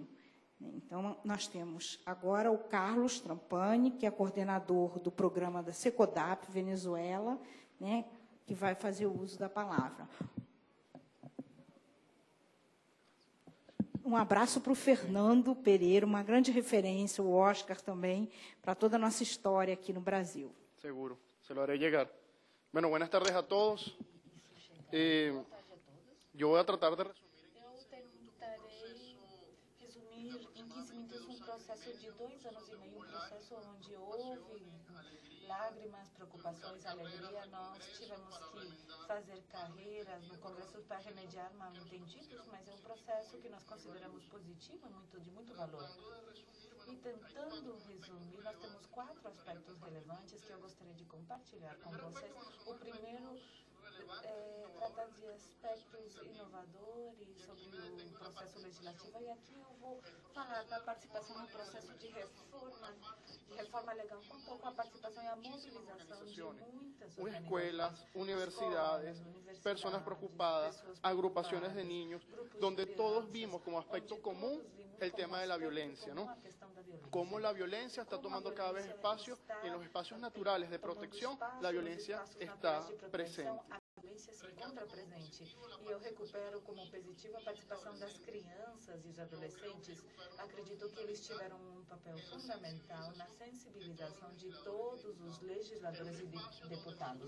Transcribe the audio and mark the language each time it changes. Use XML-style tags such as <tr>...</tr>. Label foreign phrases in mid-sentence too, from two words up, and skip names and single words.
<pt>Então, nós temos agora o Carlos Trampani, que é coordenador do programa da Secodap Venezuela, né, que vai fazer o uso da palavra. Um abraço para o Fernando Pereira, uma grande referência, o Oscar também, para toda a nossa história aqui no Brasil.</pt> <es>Seguro, se lo haré llegar. Bueno, buenas tardes a todos. Yo voy a tratar de resumir.</es> <pt>Em 15 minutos um processo de 2 anos e meio, um processo onde houve lágrimas, preocupações, alegria. Nós tivemos que fazer carreiras no Congresso para remediar mal-entendidos, mas é um processo que nós consideramos positivo e de muito valor. E tentando resumir, nós temos 4 aspectos relevantes que eu gostaria de compartilhar com vocês. O primeiro trata de aspectos inovadores sobre o processo legislativo, e aqui eu vou falar da participação no processo de reforma legal, um pouco a participação e a mobilização de muitas</pt> <es>escuelas, universidades, personas preocupadas, agrupaciones de niños, donde todos vimos como aspecto común el tema de la violencia, ¿no? Cómo la violencia está tomando cada vez espacio, en los espacios naturales de protección, la violencia está presente.</es> <pt>Se encontra presente, e eu recupero como positiva a participação das crianças e dos adolescentes. Acredito que eles tiveram um papel fundamental na sensibilização de todos os legisladores e deputados.</pt>